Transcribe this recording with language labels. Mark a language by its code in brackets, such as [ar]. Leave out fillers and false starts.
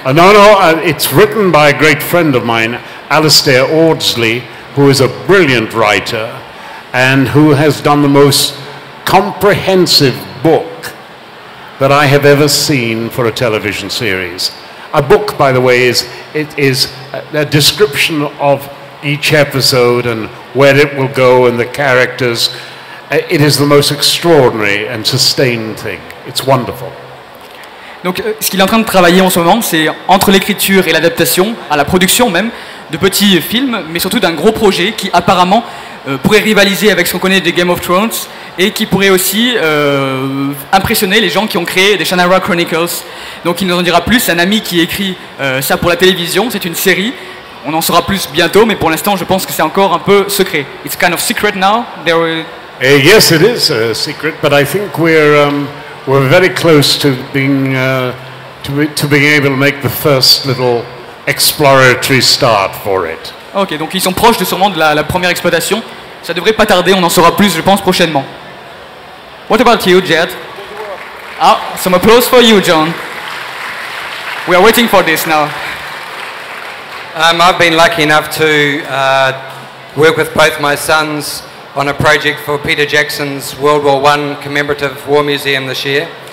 [en] No, it's written by a great friend of mine, Alistair Audsley, who is a brilliant writer and who has done the most comprehensive book that I have ever seen for a television series. A book, by the way, is a description of each episode and where it will go and the characters. It is the most extraordinary and sustained thing. It's wonderful. [fr] Donc, ce qu'il est en train de travailler en ce moment, c'est entre l'écriture et l'adaptation, à la production même, de petits films, mais surtout d'un gros projet qui apparemment pourrait rivaliser avec ce qu'on connaît des Game of Thrones et qui pourrait aussi impressionner les gens qui ont créé des Shannara Chronicles. Donc il nous en dira plus, c'est un ami qui écrit ça pour la télévision, c'est une série, on en saura plus bientôt, mais pour l'instant je pense que c'est encore un peu secret. [en] It's kind of secret now. Yes, it is a secret, but I think we're very close to being able to make the first little exploratory start for it. [fr] Ok, donc ils sont proches sûrement de la première exploitation. Ça devrait pas tarder, on en saura plus, je pense, prochainement. [en] What about you, Jed? Ah, some applause for you, John. We are waiting for this now. I've been lucky enough to work with both my sons on a project for Peter Jackson's World War I commemorative war museum this year.